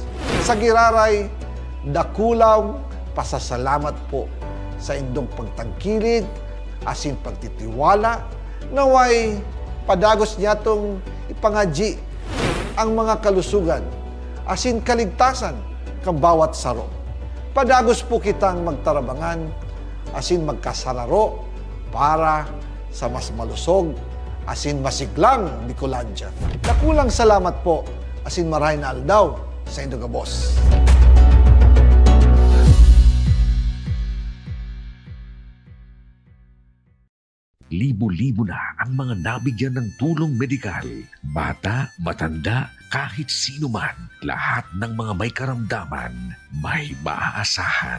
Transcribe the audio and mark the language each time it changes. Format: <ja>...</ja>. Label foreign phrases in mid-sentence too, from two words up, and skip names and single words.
<bik>Sa giraray, dakulaw pasasalamat po sa indong pagtangkilid asin pagtitiwala naway padagos niya tong ipangadji ang mga kalusugan asin kaligtasan kang bawat saro. Padagos po kitang magtarabangan asin magkasararo para sa mas malusog asin masiglang Bicolandia. Dakulang salamat po asin maray na aldaw sa indong gabos.</bik> <tl>Libo-libo na ang mga nabigyan ng tulong medikal. Bata, matanda, kahit sino man, lahat ng mga may karamdaman, may maaasahan.</tl>